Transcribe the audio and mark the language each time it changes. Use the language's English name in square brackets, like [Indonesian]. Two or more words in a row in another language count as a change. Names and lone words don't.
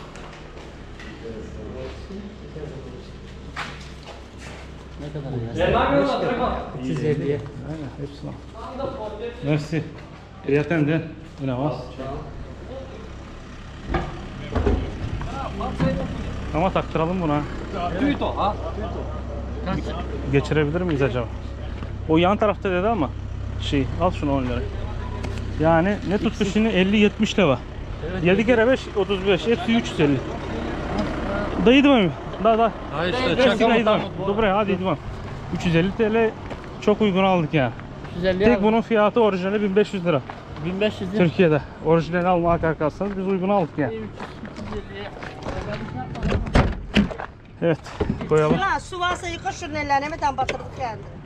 [Turkish] Ne kadar ya? [Bulgarian] Една минута тръгва. 350. [Turkish] Aynen hepsini al. Merci. [Bulgarian] Приятен ден. И на вас. [Turkish] Ama taktıralım buna. [Bulgarian] Тюйто, а? [Turkish] Kaç? Geçirebilir miyiz acaba? O yan tarafta dedi ama al şunu 10 lira. Yani ne tuttu şimdi 50-70 lira. 7 kere 5 35 hepsi 350. [Bulgarian] Да идваме. Да. Айде, ще Сега чакам идваме. оттам. [Turkish] Добре, hadi идвам. 350 TL çok uygun aldık yani. 350 Tek abi. bunun fiyatı orijinali 1500 lira. 1500 lira. Türkiye'de. Orijinali almaya kalkarsanız biz uygun aldık yani. Evet, koyalım. Ulan su varsa yıka şunun ellerini hemen batırdık kendini.